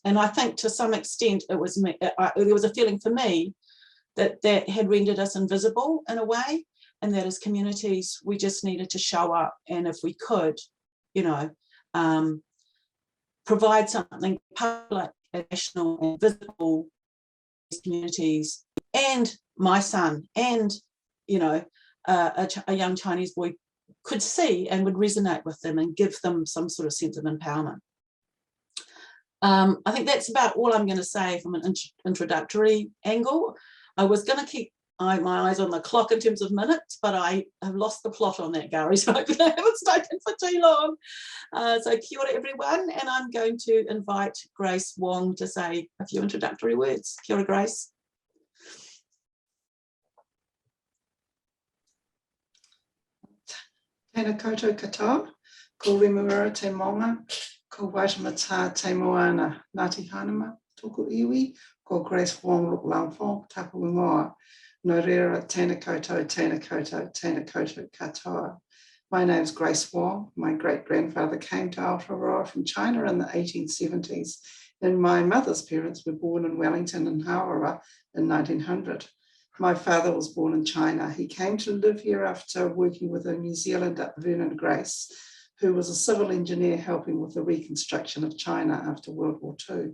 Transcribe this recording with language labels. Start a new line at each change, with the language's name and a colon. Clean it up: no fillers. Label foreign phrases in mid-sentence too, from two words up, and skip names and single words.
English: And I think to some extent it was me, there was a feeling for me that had rendered us invisible in a way, and that as communities we just needed to show up, and if we could, you know, provide something public, national and visible communities, and my son and, you know, a young Chinese boy could see and would resonate with them and give them some sort of sense of empowerment. I think that's about all I'm going to say from an introductory angle. I was going to keep my eyes on the clock in terms of minutes, but I have lost the plot on that, Gauri, so I haven't spoken for too long. So
Māori: kia ora
English: everyone, and I'm going to invite Grace Wong to say a few introductory words.
Māori: Kia ora, Grace. Tēnā koutou katoa, ko whenua te maunga, ko waitamata te moana, Ngāti Hanama, tōku iwi, ko Grace Wong Luk Laufong, tapu ingoa, no reira tēnā koutou, tēnā koutou, tēnā koutou katoa.
English: My name's Grace Wong. My great-grandfather came to Aotearoa from China in the 1870s, and my mother's parents were born in Wellington and Hawera in 1900. My father was born in China. He came to live here after working with a New Zealander, Vernon Grace, who was a civil engineer helping with the reconstruction of China after World War II.